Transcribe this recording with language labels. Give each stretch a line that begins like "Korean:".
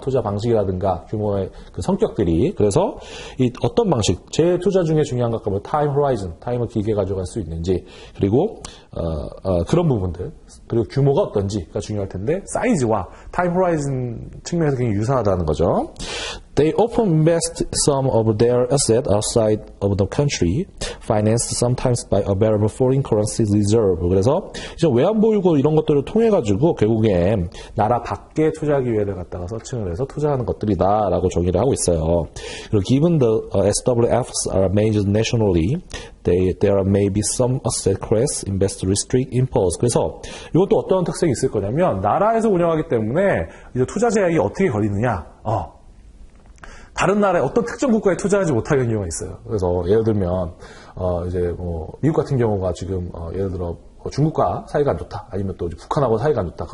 Korean: 투자 방식이라든가 규모의 그 성격들이. 그래서 이 어떤 방식, 제 투자 중에 중요한 것과 타임 호라이즌, 타임을 길게 가져갈 수 있는지 그리고 그런 부분들 그리고 규모가 어떤지가 중요할 텐데 사이즈와 타임 호라이즌 측면에서 굉장히 유사하다는 거죠.
English: They often invest some of their assets outside of the country, financed sometimes by available foreign currency reserve.
Korean: 그래서 이제 외환보유고 이런 것들을 통해 가지고 결국엔 나라 밖에 투자 기회를 갖다가 서칭을 해서 투자하는 것들이다라고 정의를 하고 있어요. 그리고
English: given the SWFs are managed nationally, there may be some asset class invest restrict impulse.
Korean: 그래서 이것도 어떤 특성이 있을 거냐면 나라에서 운영하기 때문에 이제 투자 제약이 어떻게 걸리느냐? 다른 나라의 어떤 특정 국가에 투자하지 못하는 경우가 있어요. 그래서 예를 들면 이제 미국 같은 경우가 지금 예를 들어 중국과 사이가 안 좋다, 아니면 또 북한하고 사이가 안 좋다.